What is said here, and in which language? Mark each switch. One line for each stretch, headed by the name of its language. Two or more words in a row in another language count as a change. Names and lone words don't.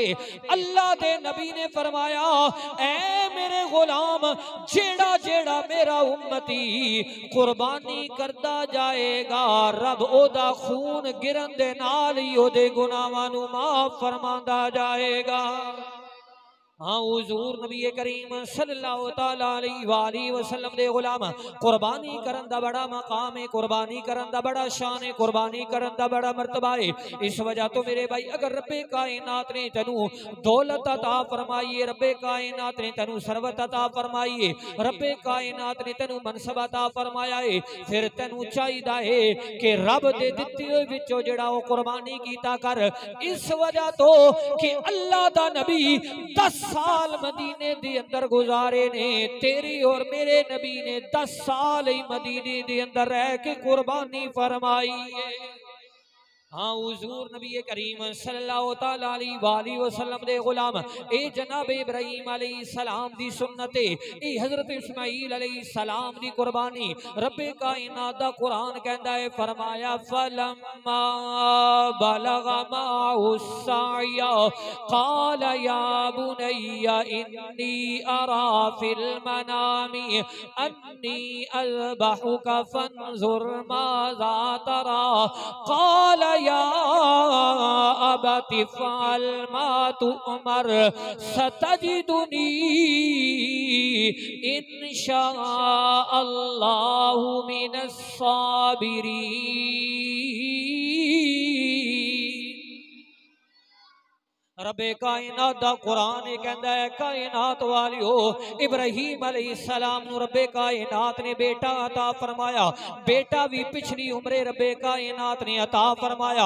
Punjabi: ਅੱਲਾਹ ਦੇ ਨਬੀ ਨੇ ਫ਼ਰਮਾਇਆ ਐ ਮੇਰੇ ਗ਼ੁਲਾਮ ਜਿਹੜਾ ਜਿਹੜਾ ਮੇਰਾ ਉੱਮਤੀ ਕੁਰਬਾਨੀ ਕਰਦਾ ਜਾਏਗਾ ਰੱਬ ਓਦਾ ਖ਼ੂਨ ਗਿਰਨ ਦੇ ਨਾਲ ਹੀ ਓਦੇ ਗੁਨਾਹਾਂ ਨੂੰ ਮਾਫ਼ ਫ਼ਰਮਾਂਦਾ ਜਾਏਗਾ। ਹਾਂ ਹੁਜ਼ੂਰ ਨਬੀ ਕਰੀਮ
Arabic: صلى الله تعالى عليه وسلم
Punjabi: ਦੇ ਗ਼ੁਲਾਮ ਕੁਰਬਾਨੀ ਕਰਨ ਦਾ ਬੜਾ ਮਕਾਮ ਹੈ, ਕੁਰਬਾਨੀ ਕਰਨ ਦਾ ਬੜਾ ਸ਼ਾਨ ਹੈ, ਕੁਰਬਾਨੀ ਕਰਨ ਦਾ ਬੜਾ ਮਰਤਬਾ ਹੈ। ਇਸ ਵਜ੍ਹਾ ਤੋਂ ਮੇਰੇ ਭਾਈ ਅਗਰ ਰੱਬੇ ਕਾਇਨਾਤ ਨੇ ਤੈਨੂੰ ਦੌਲਤ ਅਤਾ ਫ਼ਰਮਾਈ ਹੈ, ਰੱਬੇ ਕਾਇਨਾਤ ਨੇ ਤੈਨੂੰ ਸਰਵਤ ਅਤਾ ਫ਼ਰਮਾਈ ਹੈ, ਰੱਬੇ ਕਾਇਨਾਤ ਨੇ ਤੈਨੂੰ ਮਨਸਬ ਅਤਾ ਫ਼ਰਮਾਇਆ ਹੈ ਫਿਰ ਤੈਨੂੰ ਚਾਹੀਦਾ ਹੈ ਕਿ ਰੱਬ ਦੇ ਦਿੱਤੇ ਹੋਏ ਵਿਚੋਂ ਜਿਹੜਾ ਓ ਕੁਰਬਾਨੀ ਕੀਤਾ ਕਰ। ਇਸ ਵਜ੍ਹਾ ਤੋਂ ਕਿ ਅੱਲਾਹ ਦਾ ਨਬੀ 10 ਸਾਲ ਮਦੀਨੇ ਦੇ ਅੰਦਰ ਗੁਜ਼ਾਰੇ ਨੇ ਤੇਰੀ ਔਰ ਮੇਰੇ ਨਬੀ ਨੇ 10 ਸਾਲ ਹੀ ਮਦੀਨੇ ਦੇ ਅੰਦਰ ਰਹਿ ਕੇ ਕੁਰਬਾਨੀ ਫ਼ਰਮਾਈ ਹੈ। ਹਾਂ ਹੁਜ਼ੂਰ ਨਬੀ ਕਰੀਮ
Arabic: صلى الله تعالى عليه وسلم
Punjabi: ਦੇ ਗ਼ੁਲਾਮ ਏ ਜਨਾਬ ਇਬਰਾਹੀਮ ਅਲੈਹਿ ਸਲਾਮ ਦੀ ਸੁੰਨਤ ਏ ਹਜ਼ਰਤ ਇਸਮਾਈਲ ਅਲੈਹਿ ਸਲਾਮ ਦੀ ਕੁਰਬਾਨੀ ਰੱਬੇ ਕਾਇਨਾਤ ਦਾ ਕੁਰਆਨ ਕਹਿੰਦਾ ਹੈ ਫ਼ਰਮਾਇਆ ਫਲੱਮਾ
Arabic: بلغ معه السعي قال يا بني إني أرى في المنام أني أذبحك فانظر ماذا ترى قال يا أبت افعل ما تؤمر ستجدني إن شاء الله من الصابرين.
Punjabi: ਰੱਬੇ ਕਾਇਨਾਤ ਦਾ ਕੁਰਆਨ ਕਹਿੰਦਾ ਹੈ ਕਾਇਨਾਤ ਵਾਲਿਓ ਇਬਰਾਹੀਮ ਅਲੈਹਿੱਸਲਾਮ ਨੂੰ ਰੱਬੇ ਕਾਇਨਾਤ ਨੇ ਬੇਟਾ ਅਤਾ ਫ਼ਰਮਾਇਆ, ਬੇਟਾ ਵੀ ਪਿਛਲੀ ਉਮਰੇ ਰੱਬੇ ਕਾਇਨਾਤ ਨੇ ਅਤਾ ਫ਼ਰਮਾਇਆ।